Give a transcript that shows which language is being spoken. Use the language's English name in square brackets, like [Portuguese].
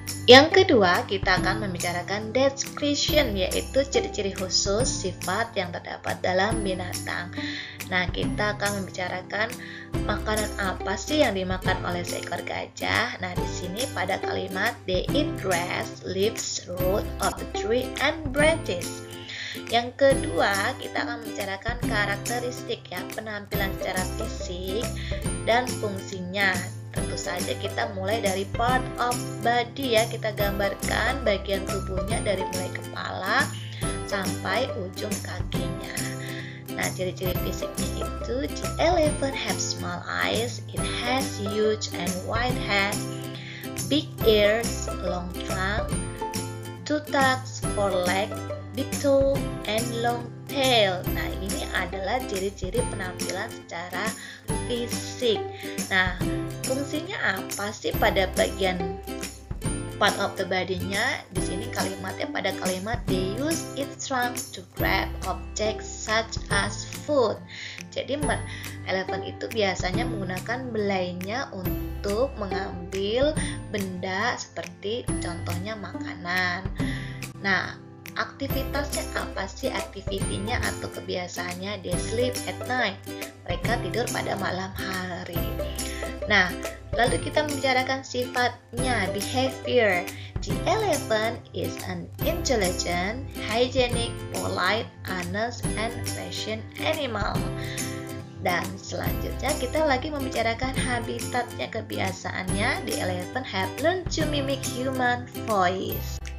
[Indonesian] Yang kedua, kita akan membicarakan description, yaitu ciri-ciri khusus sifat yang terdapat dalam binatang. Nah, kita akan membicarakan makanan apa sih yang dimakan oleh seekor gajah. Nah, di sini pada kalimat [English] they eat grass, leaves, root of the tree, and branches. [Indonesian] Yang kedua, kita akan membicarakan karakteristik ya, penampilan secara fisik dan fungsinya. Tentu saja kita mulai dari part of body ya, kita gambarkan bagian tubuhnya dari mulai kepala sampai ujung kakinya. Nah, ciri-ciri fisiknya itu, [English] the elephant have small eyes, it has huge and wide head, big ears, long trunk, two tusks, four legs, big toe, and long tail. [Indonesian] Nah, ini adalah ciri-ciri penampilan secara fisik. Nah, fungsinya apa sih pada bagian part of the body-nya? Di sini kalimatnya pada kalimat [English] they use its trunk to grab objects such as food. [Indonesian] Jadi elephant itu biasanya menggunakan belainya untuk mengambil benda seperti contohnya makanan. Nah, aktivitasnya apa sih? Aktivitinya atau kebiasaannya, [English] they sleep at night. [Indonesian] Mereka tidur pada malam hari. Nah, lalu kita membicarakan sifatnya, behavior. [English] The elephant is an intelligent, hygienic, polite, honest, and patient animal. [Indonesian] Dan selanjutnya kita lagi membicarakan habitatnya, kebiasaannya. [English] The elephant have learned to mimic human voice.